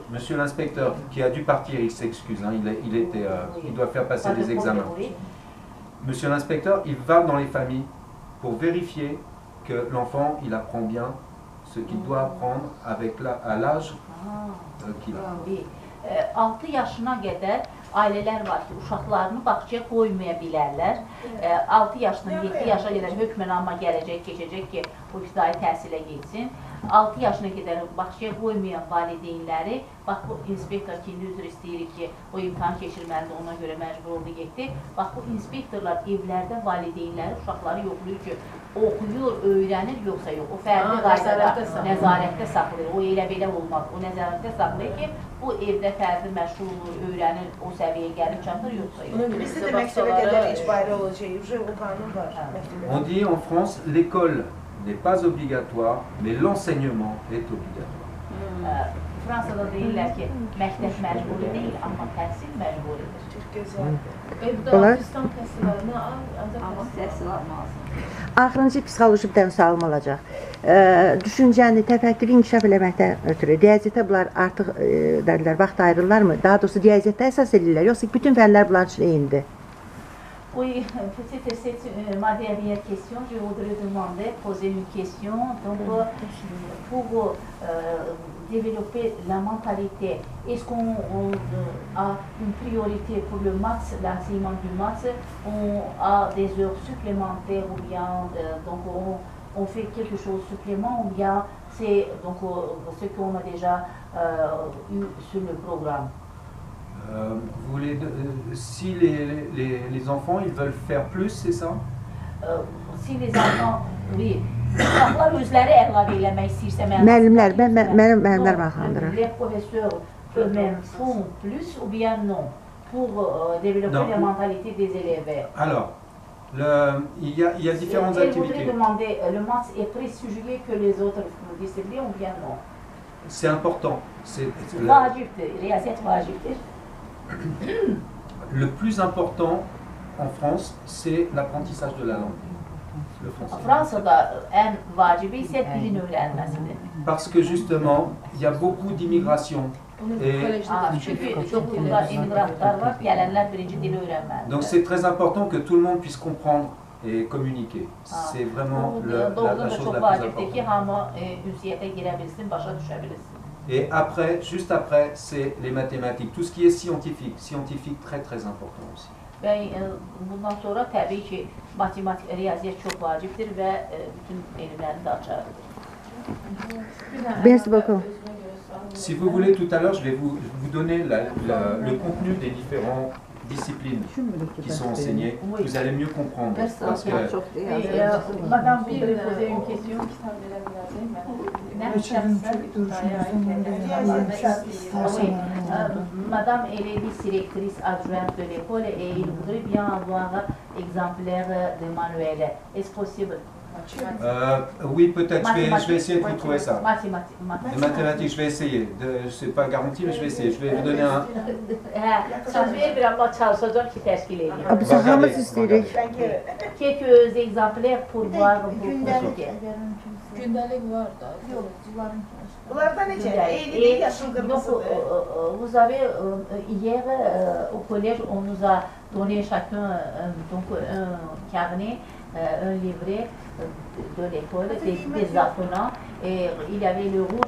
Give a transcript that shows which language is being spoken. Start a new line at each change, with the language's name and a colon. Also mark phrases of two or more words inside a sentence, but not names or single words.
French: Monsieur l'inspecteur, qui a dû partir, il s'excuse, hein, il doit faire passer des examens. Monsieur l'inspecteur, il va dans les familles pour vérifier que l'enfant, il apprend bien ce qu'il doit apprendre à l'âge qu'il a.
Azerbaijani: 6 yaşına qədər ailələr var ki, uşaqlarını bağçaya qoymaya bilərlər. 6 yaşdan 7 yaşa qədər hökmən amma gələcək, keçəcək ki, bu ibtidai təhsilə getsin. 6 yaşına qədər bağçaya qoymayan valideynləri, bax bu inspektor ki, üzr istəyirik ki, o imtahan keçirməlidir, ona görə məcbur oldu getdi. Bax bu inspektorlar evlərdə valideynləri, uşaqları yoxlayır ki, oxuyur, öyrənir, yoxsa yox. O fərdi qaydada nəzarətdə saxlayır. O elə belə olmaz. O nəzarətdə saxlayır ki, bu evdə fərdi məşğul olur, öyrənir, o səviyyəyə gəlib çatır, yoxsa yox. Bizdə də məktəbə qədər icbari olacaq, o qanun var.
French: On dit en France, l'école n'est pas obligatoire, mais l'enseignement est obligatoire.
Azerbaijani: Fransada deyirlər ki, məktəb məcburi deyil, amma təhsil məcburidir. Çox gözəldir. Bunlar Amma təhsil almalısın. axırıncı psixoloji bir dənə sualım olacaq. Düşüncəni, təfəkkürü inkişaf eləməkdən ötürü riyaziyyətə bunlar artıq dərlər, vaxt ayırırlarmı? Daha doğrusu riyaziyyətə əsas edirlər, yoxsa bütün fənlər bunlar üçün eynidir?
French: Oui, peut-être c'est ma dernière question. Je voudrais demander, poser une question. Donc, pour développer la mentalité, est-ce qu'on a une priorité pour le maths, l'enseignement du maths? On a des heures supplémentaires ou bien donc on fait quelque chose de supplément ou bien c'est donc ce qu'on a déjà eu sur le programme? Vous voulez, si les enfants ils veulent faire plus, c'est ça? Si les enfants, oui.
Azerbaijani: Uşaqlar özləri əlavə eləmək istəyirsə, Müəllimlər, müəllimlər maraqlandırır.
French: Les professeurs eux-mêmes font plus ou bien non pour développer la mentalité des élèves? Alors, il y a différentes activités. Je activités. voudrais demander, le maths est plus sujet que les autres disciplines ou bien non? C'est important.
Azerbaijani: Vacibdir, riyaziyyat vacibdir.
French: Le plus important en France, c'est l'apprentissage de la langue. Le français.
Azerbaijani: Fransada ən vacibi isə dilin öyrənməsidir.
French: Parce que justement, il y a beaucoup d'immigration.
Azerbaijani: Çünki çox immigrantlar var, gələnlər birinci dili öyrənməlidir.
French: Donc c'est très important que tout le monde puisse comprendre et communiquer. C'est vraiment la chose la plus importante. Et après, juste après, c'est les mathématiques. Tout ce qui est scientifique très très important aussi.
Azerbaijani: Bundan sonra təbii ki, matematik, riyaziyyat çox vacibdir və bütün elmləri də açardır.
French: Merci beaucoup. Si vous voulez, tout à l'heure, je vais vous donner le contenu des différentes disciplines qui sont enseignées. Vous allez mieux comprendre. Parce que Madame, vous voulez poser une question? Madame, elle est directrice adjointe de l'école et il voudrait bien avoir exemplaire de manuel. Est-ce possible? Oui, peut-être. Je vais essayer de vous trouver ça. Les mathématiques, je vais essayer. Je ne sais pas garanti, mais je vais essayer. Je vais vous donner un.
Azerbaijani: Biz hamımız istəyirik.
French: Quelques exemplaires pour voir vos
Azerbaijani: Gündəlik var da. Bunlarda necə? Eyni yaşıl qırmızıdır.
French: Vous avez hier au collège, on nous a donné chacun donc un carnet, un livret de l'école, des apprenants, et il y avait le rouge.